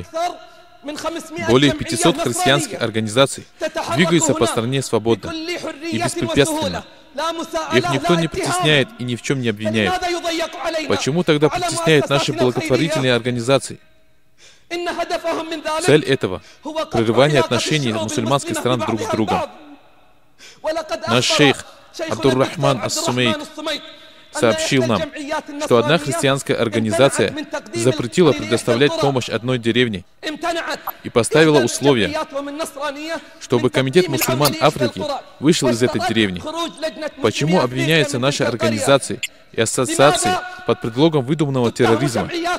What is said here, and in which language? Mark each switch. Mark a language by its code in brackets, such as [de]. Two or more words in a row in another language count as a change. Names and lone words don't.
[ru] Более 500 христианских организаций двигаются по стране свободно и беспрепятственно. Их никто не притесняет и ни в чем не обвиняет. Почему тогда притесняют наши благотворительные организации? Цель этого — прерывание отношений мусульманских стран друг с другом. Наш шейх Абдур-Рахман ас-Сумейт сообщил нам, что одна христианская организация запретила предоставлять помощь одной деревне и поставила условие, чтобы комитет мусульман Африки вышел из этой деревни. Почему обвиняются наши организации и ассоциации под предлогом выдуманного терроризма?